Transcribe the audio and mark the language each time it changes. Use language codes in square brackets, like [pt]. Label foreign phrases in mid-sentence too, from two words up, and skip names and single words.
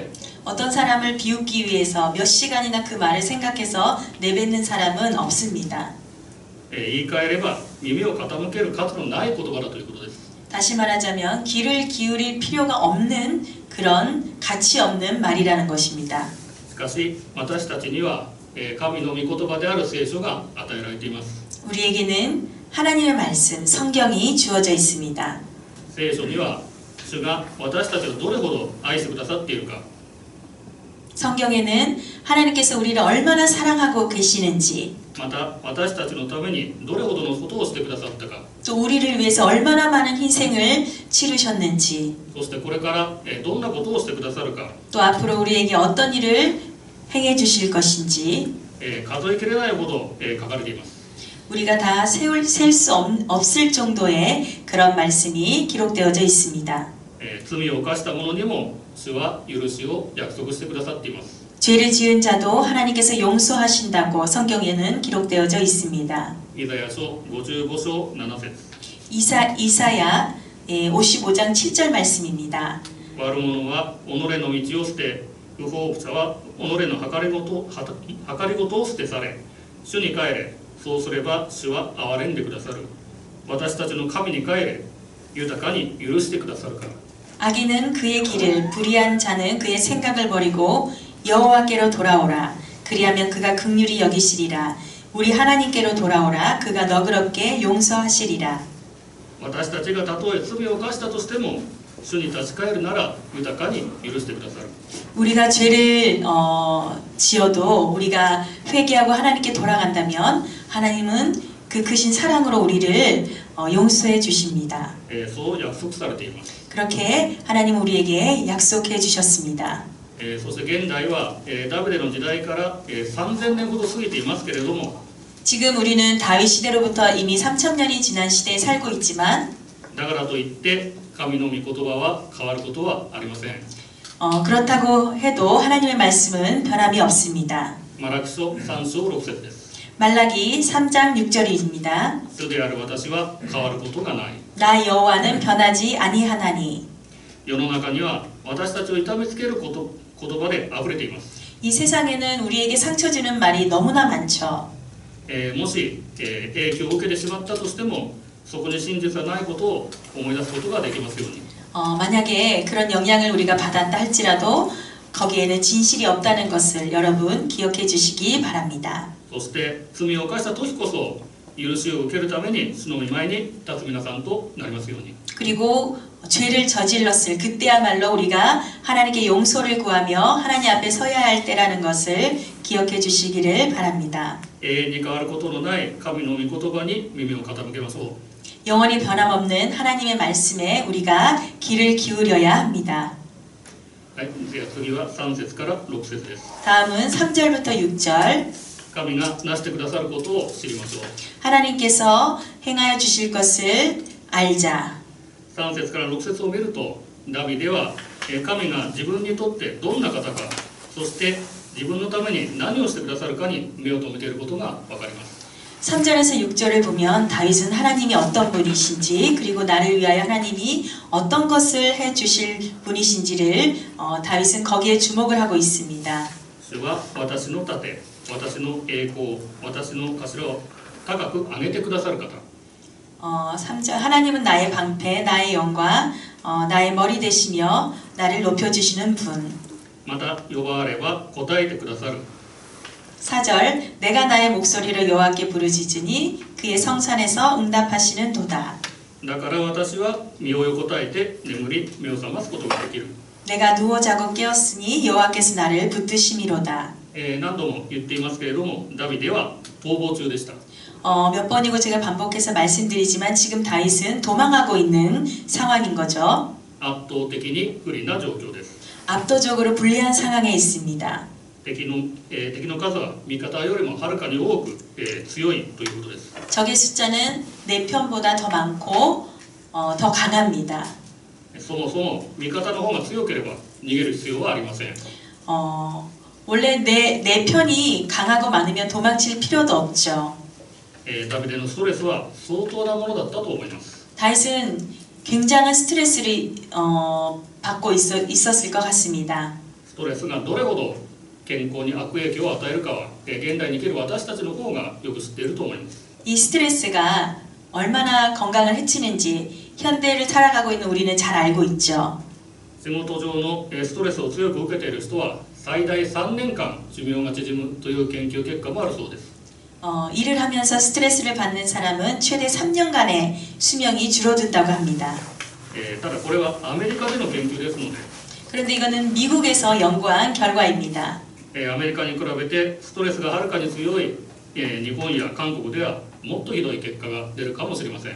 [ko] 어떤 사람을 비웃기 위해서 몇 시간이나 그 말을 생각해서 내뱉는 사람은 없습니다. [ja] 言い換えれば耳を傾ける価値のない言葉だということです。 [ko] 다시 말하자면 귀를 기울일 필요가 없는 그런 가치 없는 말이라는 것입니다. [ja] しかし私たちには神の御言葉である聖書が与えられています。 [ko] 우리에게는 하나님의 말씀, 성경이 주어져 있습니다. [ja] 聖書には主が私たちをどれほど愛してくださっているか、 [ko] 성경에는 하나님께서 우리를 얼마나 사랑하고 계시는지, [ja] また私たちのためにどれほどのことをしてくださったか、 [ko] 또 우리를 위해서 얼마나 많은 희생을 치르셨는지, [ja] そしてこれからどんなことをしてくださるか、 [ko] 또 앞으로 우리에게 어떤 일을 행해 주실 것인지, [ja] 数えきれないほど書かれています。 [ko] 우리가 다 셀 수 없을 정도의 그런 말씀이 기록되어져 있습니다. [ja] 罪を犯した者にも主は許しを約束してくださっています。 [ko] 죄를 지은 자도 하나님께서 용서하신다고 성경에는 기록되어져 있습니다. [ja] イザヤ書55章7節 [ko] 이사야 55장 7절 말씀입니다. [ja] 悪者は己の道を捨て、不法者は己の計りごとを捨て去れ、主に帰れ、そうすれば主は憐れんでくださる。私たちの神に帰れ、豊かに許してくださるから。 [ko] 악인은 그의 길을, 불의한 자는 그의 생각을 버리고 여호와께로 돌아오라. 그리하면 그가 긍휼히 여기시리라. 우리 하나님께로 돌아오라. 그가 너그럽게 용서하시리라. [ja] 私たちがたとえ罪を犯したとしても、主に立ち返るなら豊かに許してくださる。 [ko] 우리가 죄를 지어도 우리가 회개하고 하나님께 돌아간다면 하나님은 그 크신 사랑으로 우리를 용서해 주십니다. [ja] そう約束されています。 [ko] 그렇게 하나님 우리에게 약속해 주셨습니다. [ja] そして現代はダビデの時代から3000年ほど過ぎていますけれども、 [ko] 지금 우리는 다윗 시대로부터 이미 3000년이 지난 시대에 살고 있지만 [ja] だからといって神の御言葉は変わることはありません。 [ko] 그렇다고 해도 하나님의 말씀은 변함이 없습니다. [ja] マラキ書3章6節です。 [ko] 말라기 3장 6절입니다. [ja] 主である私は変わることがない。 [ko] 나 여호와는 변하지 아니하나니. [ja] 世の中には私たちを痛めつける言葉で溢れています。 [ko] 이 세상에는 우리에게 상처 주는 말이 너무나 많죠. [ja] もし影響を受けてしまったとしても、そこに真実はないことを思い出すことができますように。 [ko] 만약에 그런 영향을 우리가 받았다 할지라도 거기에는 진실이 없다는 것을 여러분 기억해 주시기 바랍니다. [ja] そして罪を犯した時こそ許しを受けるために主の御前に立つ皆さんとなりますように。 [ko] 그리고 죄를 저질렀을 그때야말로 우리가 하나님께 용서를 구하며 하나님 앞에 서야 할 때라는 것을 기억해 주시기를 바랍니다. [ja] 永遠に変わることのない神の御言葉に耳を傾けましょう。 [ko] 영원히 변함없는 하나님의 말씀에 우리가 귀를 기울여야 합니다. [ja] はい、では次は3節から6節です。 [ko] 다음은 3절부터 6절. [ja] 神がなしてくださることを知りましょう。 [ko] 하나님께서 행하여 주실 것을 알자. [ja] 3 節から6節を見ると、ダビデは神が自分にとってどんな方か、そして自分のために何をしてくださるかに目を留めていることが分かります。 [ko] 3절에서 6절을 보면 다윗은 하나님이 어떤 분이신지 그리고 나를 위하여 하나님이 어떤 것을 해주실 분이신지를 다윗은 거기에 주목을 하고 있습니다. [ja] 主は私の盾、私の栄光、私の頭を高く上げてくださる方。 [ko] 3절 하나님은 나의 방패, 나의 영광, 나의 머리 되시며 나를 높여주시는 분. [ja] また呼ばれば答えてくださる。 [ko] 4절 내가 나의 목소리를 여호와께 부르짖으니 그의 성산에서 응답하시는 도다. [ja] だから私は身を横たえて眠り目を覚ますことができる。 [ko] 내가 누워 자고 깨었으니 여호와께서 나를 붙드심이로다. [ja] 何度も言っていますけれども、ダビデは逃亡中でした。 [ko] 몇 번이고 제가 반복해서 말씀드리지만 지금 다윗은 도망하고 있는 상황인 거죠. [ja] 圧倒的に不利な状況です。 [ko] 압도적으로 불리한 상황에 있습니다. [ja] 敵の数は味方よりもはるかに多く、強いということです。 [ko] 적의 숫자는 내 편보다 더 많고 더 강합니다. [ja] そもそも味方の方が強ければ逃げる必要はありません。 [ko] 원래 내 편이 강하고 많으면 도망칠 필요도 없죠. [ja] ダビデのストレスは相当なものだったと思います。 [ko] 다윗은 굉장한 스트레스를 받고 있었을 것 같습니다. [ja] ストレスがどれほど健康に悪影響を与えるかは、現代に生きる私たちの方がよく知っていると思います。 [ko] 이 스트레스가 얼마나 건강을 해치는지 현대를 살아가고 있는 우리는 잘 알고 있죠. [ja] 仕事上のストレスを強く受けている人は最大3年間寿命が縮むという研究結果もあるそうです。 [ko] 일을 하면서 스트레스를 받는 사람은 최대 3년간의 수명이 줄어든다고 합니다. [ja] ただこれはアメリカでの研究ですので、 [ko] 그런데 이거는 미국에서 연구한 결과입니다. [ja] アメリカに比べてストレスがはるかに強い日本や韓国ではもっとひどい結果が出るかもしれません。